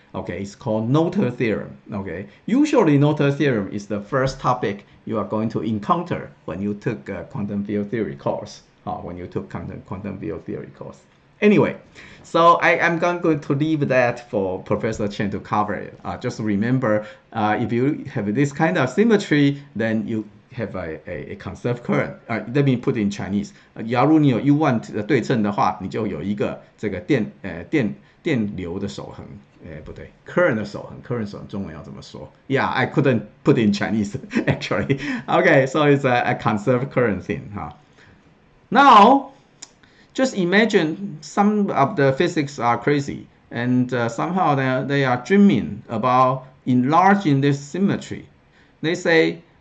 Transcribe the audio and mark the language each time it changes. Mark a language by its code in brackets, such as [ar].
[en] Okay, it's called Noto Theorem. Okay, usually Noto Theorem is the first topic you are going to encounter when you took a quantum field theory course. Quantum field theory course. Anyway, so I'm going to leave that for Professor Chen to cover it. Just remember, if you have this kind of symmetry, then you have a conserved current. Let me put it in Chinese. [zh] 假如你有 U1 的对称的话，你就有一个这个电流的守恒。不对 ，current 的守恒 ，current 守恒中文要怎么说 ？ Yeah, I couldn't put it in Chinese actually. [en] Okay, so it's a conserved current thing. Now, just imagine some of the physics are crazy, and somehow they are dreaming about enlarging this symmetry. They say,